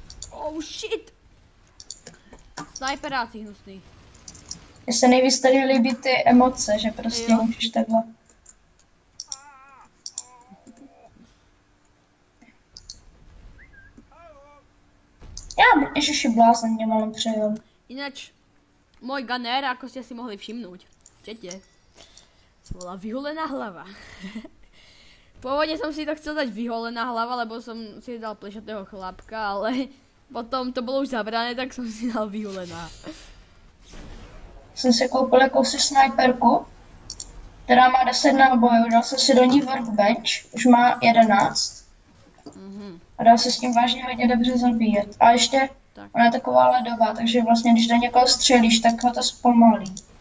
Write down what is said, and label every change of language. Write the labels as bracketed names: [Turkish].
[English] Oh shit! [Czech] Snajperáci hnusný. Mně se nejvíc tady líbí ty emoce, že prostě Jo. můžeš takhle. Ježiši, blázen mě malem přejel. [Slovak] Ináč, môj gunner, ako ste si mohli všimnúť, čete, bola vyholená hlava. Pôvodne som si to chcel dať vyholená hlava, lebo som si dal plešatého chlapka, ale potom to bolo už zabrané, tak som si dal vyholená. [Czech] Jsem si koupil jakousi snajperku, která má 10 nábojů, dal jsem si do ní workbench, už má 11. A dá se s tím vážně hodně dobře zabíjet. A ještě Tak. ona je taková ledová, takže vlastně když do někoho střelíš, tak ho to zpomalí.